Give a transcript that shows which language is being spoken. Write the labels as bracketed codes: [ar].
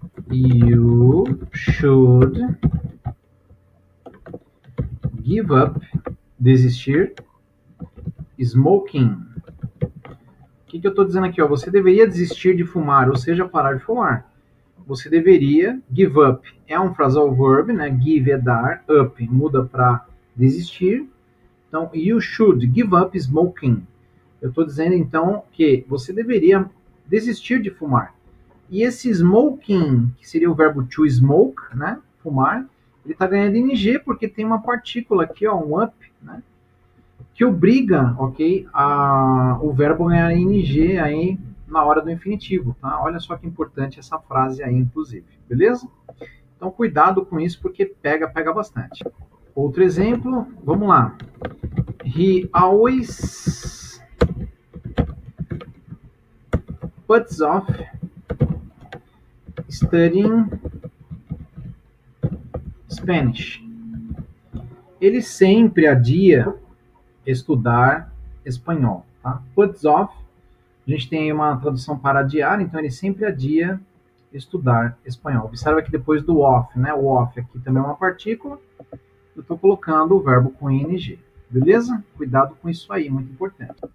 [en] You should give up, desistir, smoking. [pt] O que eu estou dizendo aqui? Ó? Você deveria desistir de fumar, ou seja, parar de fumar. Você deveria, give up é um phrasal verb, né? Give é dar, up muda para desistir. [en] Então, you should give up smoking. [pt] Eu estou dizendo, então, que você deveria desistir de fumar. E esse smoking, que seria o verbo to smoke, né? Fumar, ele está ganhando ing porque tem uma partícula aqui, ó, um up, né? Que obriga, ok, o verbo ganhar ing aí na hora do infinitivo, tá? Olha só que importante essa frase aí, inclusive, beleza? Então, cuidado com isso, porque pega bastante. Outro exemplo, vamos lá. [en] He always puts off studying Spanish. [pt] Ele sempre adia estudar espanhol, tá? Puts off, a gente tem uma tradução para adiar, então ele sempre adia estudar espanhol. Observa que depois do off, né? O off aqui também é uma partícula. Eu estou colocando o verbo com ing, beleza? Cuidado com isso aí, muito importante.